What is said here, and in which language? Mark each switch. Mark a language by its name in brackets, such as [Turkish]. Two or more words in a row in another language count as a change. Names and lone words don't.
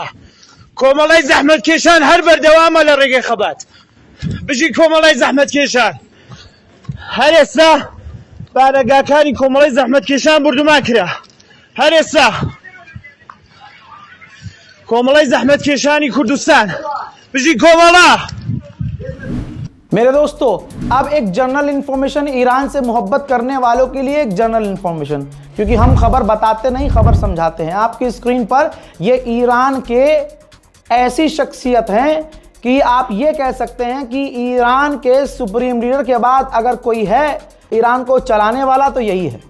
[Central Kurdish] کۆمەڵای زەحمەتکێشان هەر بەردەوامە لە ڕێگەی خەبات. بژی کۆمەڵای زەحمەتکێشان هەر ئێستا بارەگاکانی کۆمەڵای زەحمەتکێشان بردومان کرا. هەر ئێستا کۆمەڵای زەحمەتکێشانی کوردستان بژی کۆمەڵا. [Hindi] मेरे दोस्तों, अब एक [English] general information [Hindi] ईरान से मोहब्बत करने वालों के लिए एक [English] general information, [Hindi] क्योंकि हम खबर बताते नहीं, खबर समझाते हैं। आपकी स्क्रीन पर ये ईरान के ऐसी शख्सियत हैं कि आप ये कह सकते हैं कि ईरान के [English] supreme leader [Hindi] के बाद अगर कोई है ईरान को चलाने वाला तो यही है।